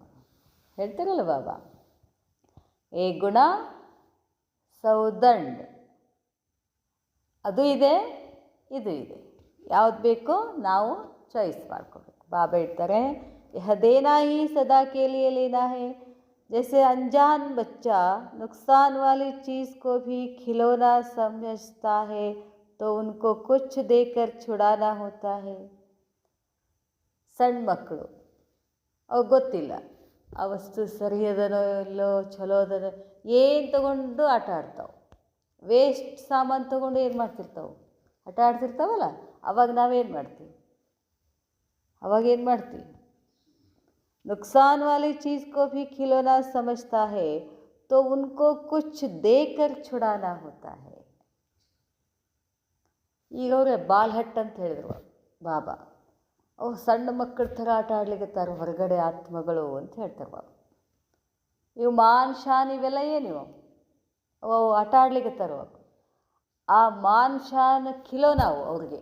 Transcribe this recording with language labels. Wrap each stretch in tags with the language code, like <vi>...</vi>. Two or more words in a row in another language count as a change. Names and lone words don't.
<kn>ಹೇಳ್ತಾರಲ್ಲ ಬಾಬಾ, ಏ ಗುಣ ಸೌದಂಡ್. ಅದು ಇದೆ, ಇದು ಇದೆ. ಯಾವ್ದು ಬೇಕೋ ನಾವು ಚಾಯ್ಸ್ ಮಾಡ್ಕೋಬೇಕು. ಬಾಬಾ ಹೇಳ್ತಾರೆ,</kn> <hi>यह देना ही सदा के लिए लेना है. जैसे अनजान बच्चा नुकसान वाली चीज़ को भी खिलौना समझता है, तो उनको कुछ देकर छुड़ाना होता है.</hi> <kn>ಸಣ್ಣ ಮಕ್ಕಳು ಅವ್ರಿಗೆ ಗೊತ್ತಿಲ್ಲ ಆ ವಸ್ತು ಸರಿಯದನೋ ಇಲ್ಲೋ ಚಲೋದನೋ, ಏನು ತಗೊಂಡು ಆಟ ಆಡ್ತಾವೆ. ವೇಸ್ಟ್ ಸಾಮಾನು ತೊಗೊಂಡು ಏನು ಮಾಡ್ತಿರ್ತಾವೆ? ಆಟ ಆಡ್ತಿರ್ತಾವಲ್ಲ. ಅವಾಗ ನಾವೇನು ಮಾಡ್ತೀವಿ?</kn> <hi>नुकसान वाली चीज़ को भी खिलौना समझता है, तो उनको कुछ देकर छुड़ाना होता है.</hi> <kn>ಈಗ ಅವರೇ ಬಾಲ್ಹಟ್ ಅಂತ ಹೇಳಿದ್ರು ಬಾಬಾ. ಅವು ಸಣ್ಣ ಮಕ್ಕಳ ಥರ ಆಟ ಆಡ್ಲಿಕ್ಕತ್ತಾರ ಹೊರಗಡೆ ಆತ್ಮಗಳು ಅಂತ ಹೇಳ್ತಾರೆ ಬಾಬಾ. ಇವು</kn> <hi>मान शान</hi> <kn>ಇವೆಲ್ಲ ಏನಿವು? ಅವು ಆಟ ಆಡ್ಲಿಕ್ಕತ್ತಾರ. ಆ ಮಾನ್ ಶಾನ್ ಖಿಲೋನಾವು ಅವ್ರಿಗೆ.</kn>